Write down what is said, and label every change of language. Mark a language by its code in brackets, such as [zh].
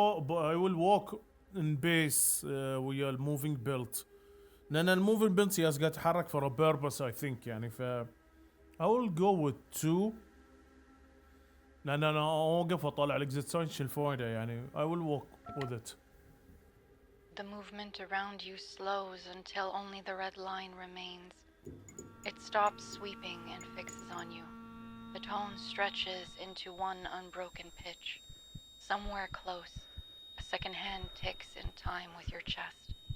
[en] I will walk in base [ar] ويا الموفينج بيلت، لأن الموفينج بيلت قاعد يتحرك [en] for a purpose I think يعني. [ar] ف [en] I will go with 2 [ar] لأن أنا أوقف وأطلع الإكزيت ساين شو الفايدة يعني. [en] I will walk with it. The movement around you slows until only the red line remains. It stops sweeping and fixes on you. The tone stretches into one unbroken pitch. Somewhere close, a second hand ticks in time with your chest.